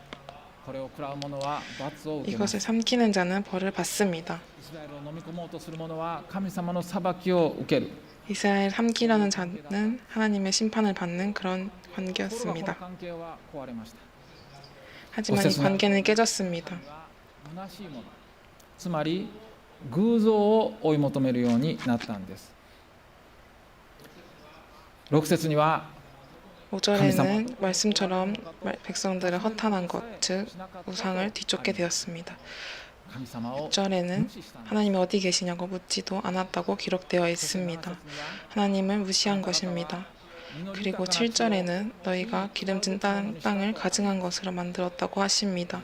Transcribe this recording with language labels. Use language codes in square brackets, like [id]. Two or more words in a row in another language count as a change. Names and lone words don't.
[ko] 이것을 삼키는 자는 벌을 받습니다. 이스라엘 삼키려는 자는 하나님의 심판을 받는 그런 관계였습니다. 하지만 이 관계는 깨졌습니다. [ja] つまり偶像を追い求めるようになったんです。6節には [ko] 5절에는 말씀처럼 백성들을 허탄한 것, 즉 우상을 뒤쫓게 되었습니다. 6절에는 하나님이 어디 계시냐고 묻지도 않았다고 기록되어 있습니다. 하나님을 무시한 것입니다. 그리고 7절에는 너희가 기름진 땅을 가증한 것으로 만들었다고 하십니다.